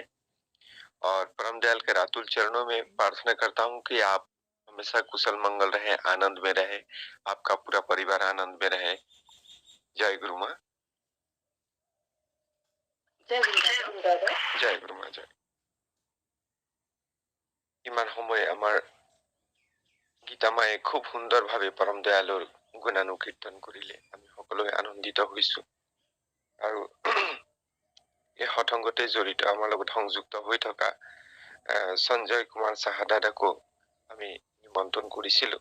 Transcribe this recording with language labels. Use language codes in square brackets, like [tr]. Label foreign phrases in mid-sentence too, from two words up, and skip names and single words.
[hi] और परम दयाल के रातुल चरणों में प्रार्थना करता हूँ कि आप हमेशा कुशल मंगल रहे, आनंद में रहे, आपका पूरा परिवार आनंद में रहे। जय गुरु माँ। जय गुरु दादा। जय गुरु माँ। जय। [as] ইমান সময় আমাৰ গীতা মায়ে খুব সুন্দৰ ভাৱে পৰম দয়ালুৰ গুণানুকীৰ্তন কৰিলে, আমি সকলোৱে আনন্দিত হৈছো। আৰু এই সৎসংগতে জড়িত আমাৰ লগত সংযুক্ত হৈ থকা সঞ্জয় কুমাৰ সাহা দাদাকো আমি নিমন্ত্ৰণ কৰিছিলো।